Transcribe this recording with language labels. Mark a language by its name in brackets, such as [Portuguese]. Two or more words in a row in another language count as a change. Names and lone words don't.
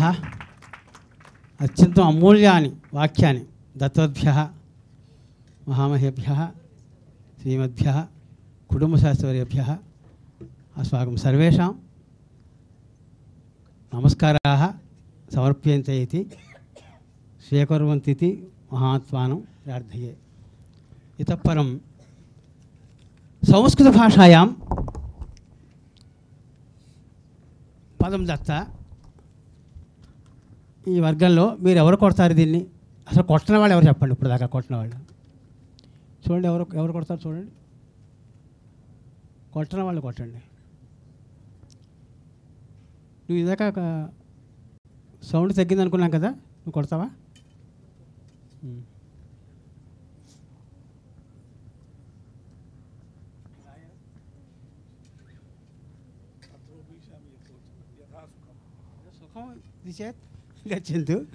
[Sanskrit] अत्यन्तम् अमूल्यानि वाक्यानि दत्तवद्भ्यः महामहेभ्यः श्रीमद्भ्यः कुटुम्बशास्त्रवर्येभ्यः अस्माकं सर्वेषां नमस्काराः समर्प्यन्ते इति स्वीकुर्वन्तीति महात्मानं प्रार्थये। इतः परं संस्कृतभाषायां पदं दत्त [Telugu] ఈ వర్గంలో మీరు ఎవరు కొడతారు దీన్ని? అసలు కొట్టిన వాళ్ళు ఎవరు చెప్పండి? ఇప్పుడు దాకా కొట్టిన వాళ్ళు చూడండి, ఎవరు కొడతారు చూడండి. కొట్టిన వాళ్ళు కొట్టండి. నువ్వు ఇదాక సౌండ్ తగ్గింది అనుకున్నాం కదా, నువ్వు కొడతావా? [Sanskrit] चेत् गच्छन्तु।